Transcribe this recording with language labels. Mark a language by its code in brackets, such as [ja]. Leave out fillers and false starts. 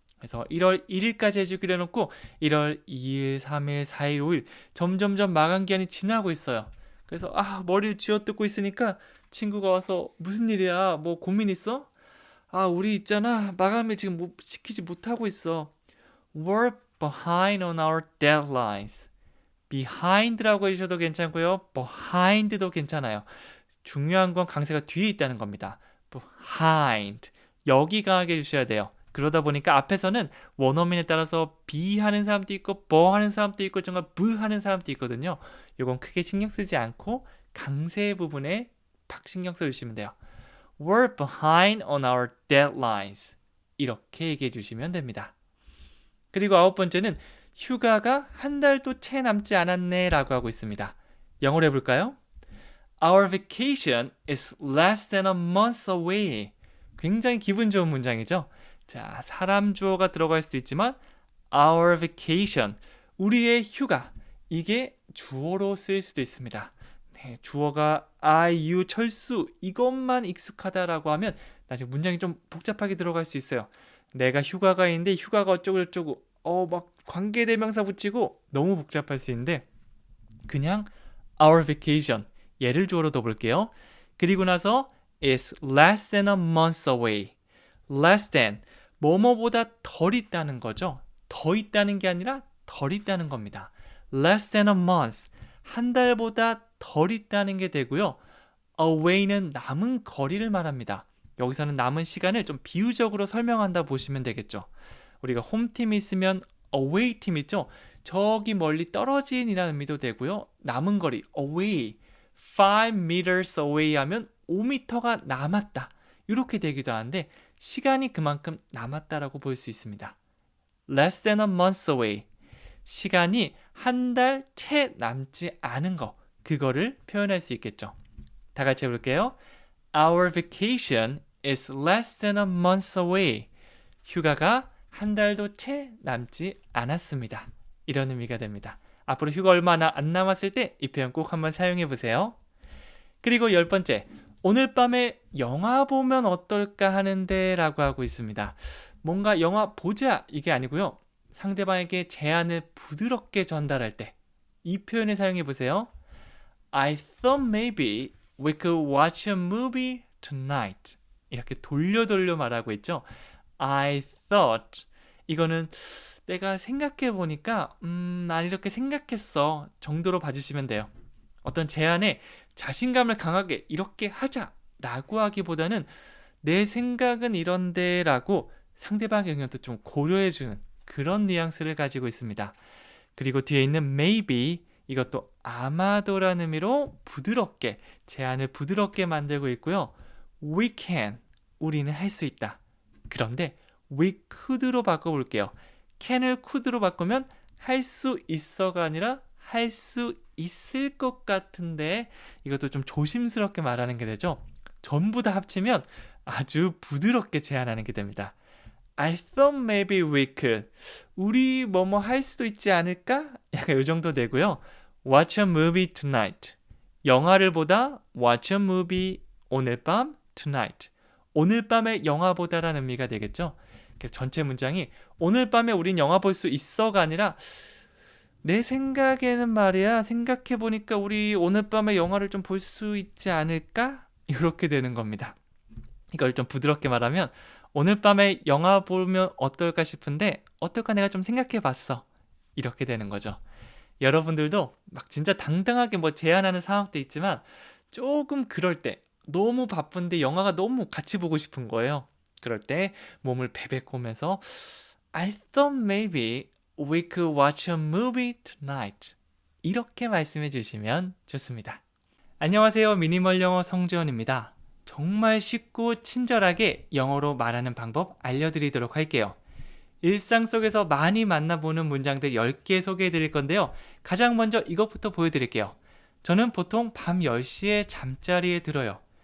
[ko] 그래서 1월 1일까지 해주기로 해놓고 1월 2일, 3일, 4일, 5일 점점점 마감 기한이 지나고 있어요. 그래서 머리를 쥐어뜯고 있으니까 친구가 와서 무슨 일이야? 뭐 고민 있어? 우리 있잖아. 마감일 지금 지키지 못하고 있어. [en] We're behind on our deadlines. [ko] behind라고 해주셔도 괜찮고요. behind도 괜찮아요. 중요한 건 강세가 뒤에 있다는 겁니다. [en] behind. [ko] 여기 강하게 해주셔야 돼요. 그러다 보니까 앞에서는 원어민에 따라서 be 하는 사람도 있고 be 하는 사람도 있고 정말 b 하는 사람도 있거든요. 이건 크게 신경 쓰지 않고 강세 부분에 팍 신경 써주시면 돼요. [en] We're behind on our deadlines. [ko] 이렇게 얘기해 주시면 됩니다. 그리고 아홉 번째는 휴가가 한 달도 채 남지 않았네 라고 하고 있습니다. 영어로 해볼까요? [en] Our vacation is less than a month away. [ko] 굉장히 기분 좋은 문장이죠. 자, 사람 주어가 들어갈 수도 있지만 [en] our vacation, [ko] 우리의 휴가, 이게 주어로 쓰일 수도 있습니다. 네, 주어가 I, you, 철수 이것만 익숙하다라고 하면 나중에 문장이 좀 복잡하게 들어갈 수 있어요. 내가 휴가가 있는데 휴가가 어쩌고 저쩌고 막 관계대명사 붙이고 너무 복잡할 수 있는데 그냥 [en] our vacation [ko] 얘를 주어로 둬볼게요. 그리고 나서 [en] is less than a month away. less than, [ko] 뭐뭐보다 덜 있다는 거죠. 더 있다는 게 아니라 덜 있다는 겁니다. [en] less than a month, [ko] 한 달보다 덜 있다는 게 되고요. away는 남은 거리를 말합니다. 여기서는 남은 시간을 좀 비유적으로 설명한다 보시면 되겠죠. 우리가 홈팀이 있으면 away 팀 있죠. 저기 멀리 떨어진이라는 의미도 되고요. 남은 거리 away, [en] 5 meters away [ko] 하면 5m가 남았다. 이렇게 되기도 하는데 시간이 그만큼 남았다라고 볼 수 있습니다. [en] less than a month away, [ko] 시간이 한 달 채 남지 않은 거, 그거를 표현할 수 있겠죠. 다 같이 해볼게요. [en] Our vacation is less than a month away. [ko] 휴가가 한 달도 채 남지 않았습니다. 이런 의미가 됩니다. 앞으로 휴가 얼마나 안 남았을 때 이 표현 꼭 한번 사용해 보세요. 그리고 10번째, 오늘 밤에 영화 보면 어떨까 하는데 라고 하고 있습니다. 뭔가 영화 보자 이게 아니고요. 상대방에게 제안을 부드럽게 전달할 때 이 표현을 사용해 보세요. [en] I thought maybe we could watch a movie tonight. [ko] 이렇게 돌려 말하고 있죠. I thought, 이거는 내가 생각해 보니까 난 이렇게 생각했어 정도로 봐주시면 돼요. 어떤 제안에 자신감을 강하게 이렇게 하자라고 하기보다는 내 생각은 이런데 라고 상대방의 의견도 좀 고려해주는 그런 뉘앙스를 가지고 있습니다. 그리고 뒤에 있는 maybe, 이것도 아마도라는 의미로 부드럽게, 제안을 부드럽게 만들고 있고요. [en] We can, [ko] 우리는 할 수 있다. 그런데 [en] we could [ko] 로 바꿔볼게요. can을 could로 바꾸면 할 수 있어가 아니라 할 수 있을 것 같은데, 이것도 좀 조심스럽게 말하는 게 되죠. 전부 다 합치면 아주 부드럽게 제안하는 게 됩니다. [en] I thought maybe we could. [ko] 우리 뭐뭐 할 수도 있지 않을까? 약간 이 정도 되고요. [en] Watch a movie tonight. [ko] 영화를 보다 [en] watch a movie, [ko] 오늘 밤 tonight. 오늘 밤에 영화 보다라는 의미가 되겠죠. 전체 문장이 오늘 밤에 우린 영화 볼 수 있어가 아니라 내 생각에는 말이야, 생각해보니까 우리 오늘 밤에 영화를 좀 볼 수 있지 않을까? 이렇게 되는 겁니다. 이걸 좀 부드럽게 말하면 오늘 밤에 영화 보면 어떨까 싶은데 어떨까 내가 좀 생각해봤어. 이렇게 되는 거죠. 여러분들도 막 진짜 당당하게 뭐 제안하는 상황도 있지만 조금 그럴 때 너무 바쁜데 영화가 너무 같이 보고 싶은 거예요. 그럴 때 몸을 베베꼬면서 [en] I thought maybe we could watch a movie tonight. [ko] 이렇게 말씀해 주시면 좋습니다. 안녕하세요. 미니멀 영어 성재원입니다. 정말 쉽고 친절하게 영어로 말하는 방법 알려드리도록 할게요. 일상 속에서 많이 만나보는 문장들 10개 소개해 드릴 건데요. 가장 먼저 이것부터 보여드릴게요. 저는 보통 밤 10시에 잠자리에 들어요.